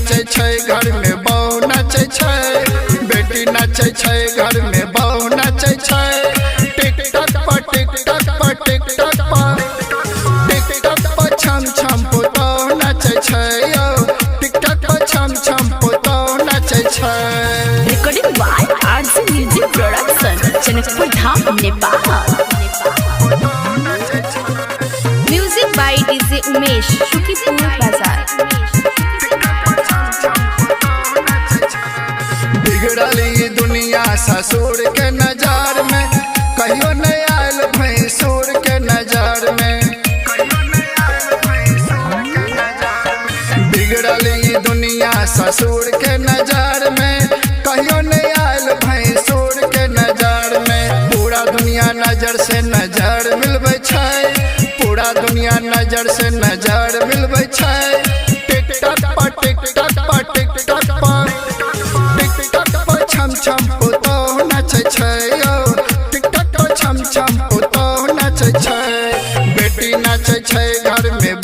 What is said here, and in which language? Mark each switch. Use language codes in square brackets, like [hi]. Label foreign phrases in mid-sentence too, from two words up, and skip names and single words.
[mai] छै घर में बहू नाचे छै, बेटी नाचे छै घर में बहू नाचे छै। टिकटॉक पर टिकटॉक पर टिकटॉक पर टिकटॉक पर छम छम पुतहु नाचे छै यो, टिकटॉक पर छम छम पुतहु नाचे छै। [en] Recording by RC Music Production, Janakpur Dham, Nepal. Music by DJ Umesh, Shukipur Bazaar. [mai] बिगड़ली दुनिया ससुर के नजर में, कहियो नहीं आयल भैंसुर के नजर में। बिगड़ली दुनिया ससुर के नजर में, कहियो नहीं आयल भैंसुर के नजर में। पूरा दुनिया नजर से नजर मिलबै छै, पूरा दुनिया नजर से नजर मिलबै छै। टिकटॉक पर टिकटॉक पर टिकटॉक पर टिकटॉक पर छम छम पुतहु नाचे छै यो, टिकटॉक पर छम छम पुतहु नाचे छै। बेटी नाचे छै घर